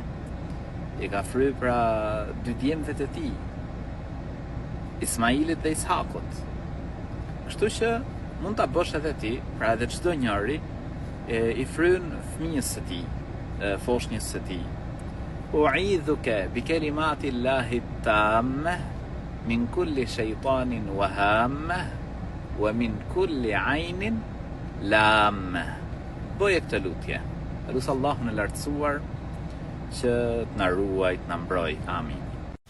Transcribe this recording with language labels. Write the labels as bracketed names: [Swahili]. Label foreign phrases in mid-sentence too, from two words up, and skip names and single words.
[Albanian] I ka fry pra 2 djemve të tij, Ismailit dhe Ishakut. Kështu që mund ta bësh edhe ti, pra edhe çdo njeri i fryn fëmijës së tij, foshnjës së tij. [Arabic] أعيذك بكلمات الله التامة من كل شيطان وهامة ومن كل عين لامة. [Albanian] Bëje këtë lutje. Lusë Allahun e lartësuar që të na ruaj, të na mbroj. Amin.